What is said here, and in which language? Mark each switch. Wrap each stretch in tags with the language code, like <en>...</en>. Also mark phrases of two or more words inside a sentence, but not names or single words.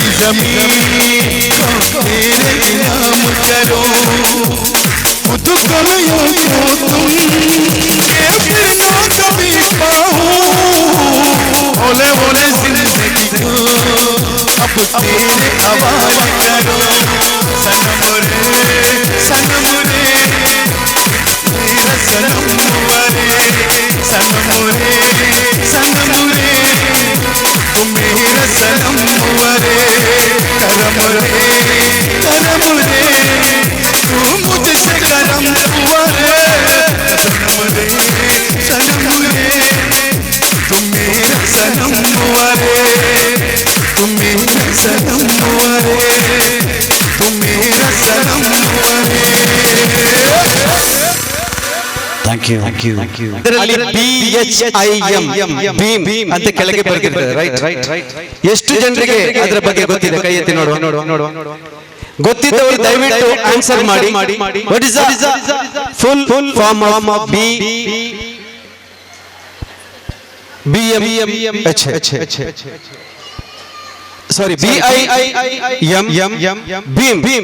<hi>जमीन तेरे नाम करो खुद करो तुम ये फिर ना कभी पाओ बोले बोले जिंदगी को अब तेरे हवाले करो सनम रे मेरा सनम रे सनम रे तुम मेरा सनम रे करम रे तू मुझसे करम रे सनम रे तुम मेरा सनम रे तुम मेरा सनम रे तुम मेरा सनम</hi> <kn>ಇದರಲ್ಲಿ BHIM ಭೀಮ್ ಅಂತ ಕೆಳಗೆ ಬರೆದಿರ್ತದೆ ರೈಟ್. ಎಷ್ಟು ಜನರಿಗೆ ಅದರ ಬಗ್ಗೆ ಗೊತ್ತಿದೆ? ಕೈ ಎತ್ತಿ ನೋಡುವ. ಗೊತ್ತಿದ್ದವರು ದಯವಿಟ್ಟು ಆನ್ಸರ್ ಮಾಡಿ.</kn> <en>what is the full form of BIM ಭೀಮ್.</en>